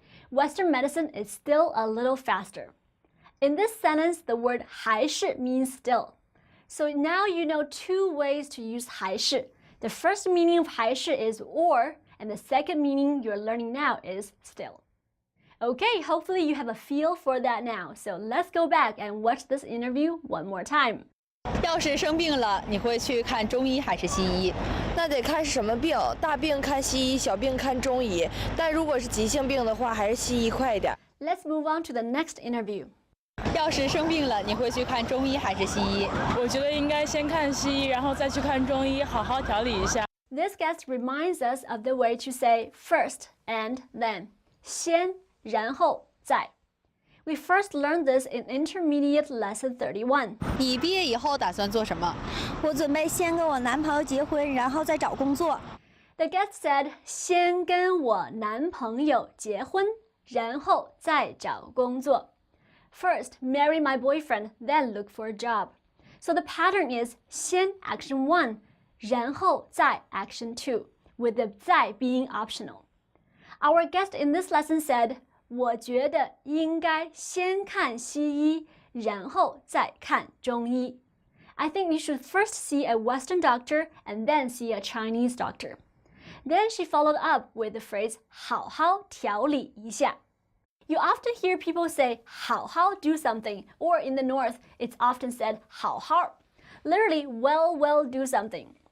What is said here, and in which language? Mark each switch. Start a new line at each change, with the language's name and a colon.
English: Western medicine is still a little faster. In this sentence, the word 还是 means still. So now you know two ways to use 还是. The first meaning of 还是 is or, and the second meaning you're learning now is still. Okay, hopefully you have a feel for that now. So let's go back and watch this interview one more time.
Chinese: 要是生病了，你会去看中医还是西医？那得看是什么病，大病看西医，小病看中医。但如果是急性病的话，还是西医快一点。
English: Let's move on to the next interview.
Chinese: 要是生病了，你会去看中医还是西医？我觉得应该先看西医，然后再去看中医，好好调理一下。
English: This guest reminds us of the way to say first and then.
Chinese: 先，然后，再。
English: We first learned this in Intermediate Lesson 31.
Chinese: 你毕业以后打算做什么？我准备先跟我男朋友结婚，然后再找工作。
English: The guest said,
Chinese: 先跟我男朋友结婚，然后再找工作.
English: First, marry my boyfriend, then look for a job. So the pattern is 先 action 1, 然后再 action 2, with the 再 being optional. Our guest in this lesson said,
Chinese: 我觉得应该先看西医，然后再看中医.
English: I think you should first see a Western doctor and then see a Chinese doctor. Then she followed up with the phrase
Chinese: 好好调理一下.
English: You often hear people say 好好 do something, or in the North, it's often said 好好, literally well do something.